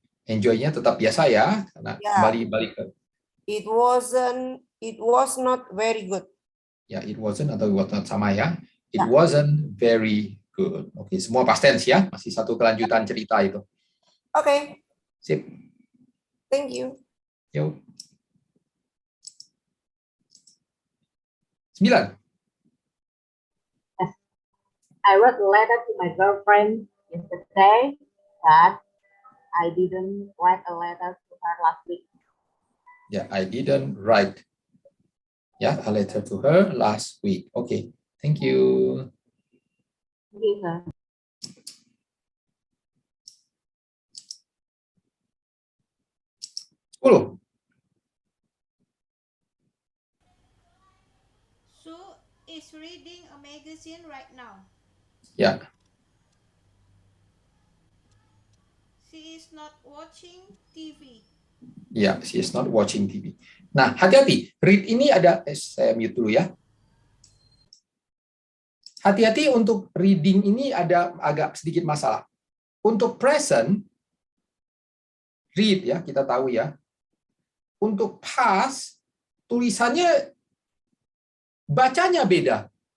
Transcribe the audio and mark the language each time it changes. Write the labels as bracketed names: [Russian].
[Indonesian] Enjoy-nya tetap biasa ya, karena kembali balik ke. [English] It was not very good. [Indonesian] Ya, [English] it wasn't [Indonesian] atau was not sama ya. [English] It wasn't very good. [Indonesian] Oke, semua past tense ya. Masih satu kelanjutan cerita itu. [English] Okay. [Indonesian] Sip. [English] Thank you. [Indonesian] Yuk. 9. [English] I wrote a letter to my girlfriend yesterday, but I didn't write a letter to her last week. Ya, I didn't write a letter to her last week. Oke, thank you. Thank you, sir. Sue is reading a magazine right now. [Indonesian] Ya. [English] She is not watching TV. Ya, she is not watching TV. [Indonesian] Nah, hati-hati. Read ini ada, saya mute dulu ya. Hati-hati untuk reading ini ada agak sedikit masalah. Untuk present, read ya, kita tahu ya. Untuk past, tulisannya bacanya beda.